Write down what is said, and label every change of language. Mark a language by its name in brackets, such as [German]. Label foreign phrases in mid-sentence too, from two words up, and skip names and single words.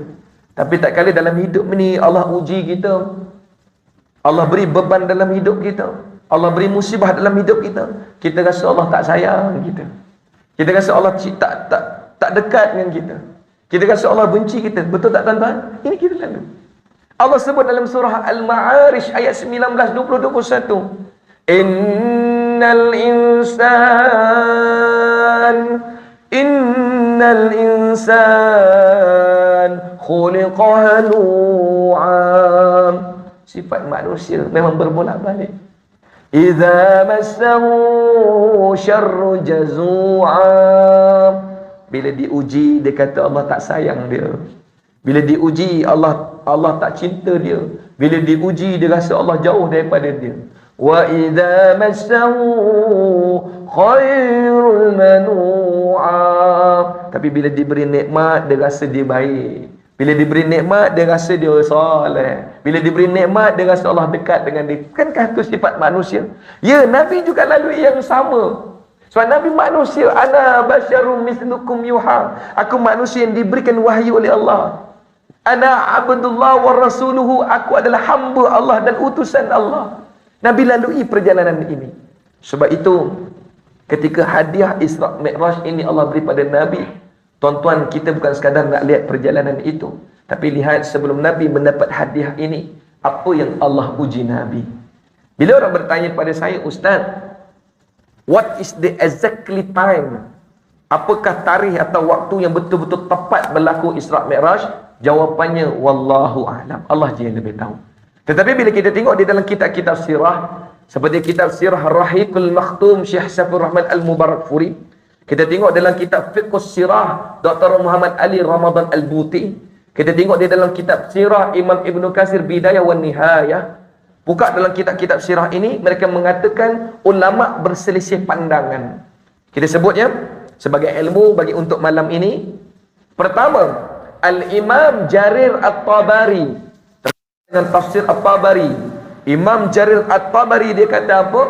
[Malay] Tapi tak kala dalam hidup ni Allah uji kita, Allah beri beban dalam hidup kita, Allah beri musibah dalam hidup kita, kita rasa Allah tak sayang kita. Kita rasa Allah tak dekat dengan kita. Kita rasa Allah benci kita. Betul tak, tuan-tuan? Ini kita lalu. Allah sebut dalam surah Al-Ma'arij ayat 19, 20, 21. [Arabic] إن الإنسان خلق هلوعا. [Malay] Sifat manusia memang berbolak-balik. [Arabic] إذا مسه الشر جزوعا. [Malay] Bila diuji, dia kata Allah tak sayang dia. Bila diuji, Allah tak cinta dia. Bila diuji, dia rasa Allah jauh daripada dia. [Arabic] وإذا مسه الخير منوعا. [Malay] Tapi bila diberi nikmat, dia rasa dia baik. Bila diberi nikmat, dia rasa dia soleh. Bila diberi nikmat, dia rasa Allah dekat dengan dia. Bukankah itu sifat manusia? Ya, Nabi juga lalui yang sama. Sebab Nabi manusia. [Arabic] أنا بشر مثلكم يوحى. [Malay] Aku manusia yang diberikan wahyu oleh Allah. [Arabic] أنا عبد الله ورسوله. [Malay] Aku adalah hamba Allah dan utusan Allah. Nabi lalui perjalanan ini. Sebab itu, ketika hadiah Isra' Mi'raj ini Allah beri pada Nabi, tuan-tuan, kita bukan sekadar nak lihat perjalanan itu, tapi lihat sebelum Nabi mendapat hadiah ini, apa yang Allah uji Nabi. Bila orang bertanya pada saya, Ustaz, [English] what is the exactly time? [Malay] Apakah tarikh atau waktu yang betul-betul tepat berlaku Isra' Mi'raj? Jawapannya, [Arabic] والله أعلم. [Malay] Allah je yang lebih tahu. Tetapi bila kita tengok di dalam kitab-kitab sirah, seperti kitab Sirah Ar-Rahiqul Makhtum Syekh Saifur Rahman Al-Mubarakfuri, kita tengok dalam kitab Fiqhus Sirah Dr. Muhammad Ali Ramadan Al-Buti, kita tengok di dalam kitab Sirah Imam Ibn Katsir Bidayah wa Nihayah. Buka dalam kitab-kitab sirah ini, mereka mengatakan ulama berselisih pandangan. Kita sebutnya sebagai ilmu bagi untuk malam ini. Pertama, Al-Imam Jarir At-Tabari, dengan tafsir At-Tabari, Imam Jarir At-Tabari dia kata apa?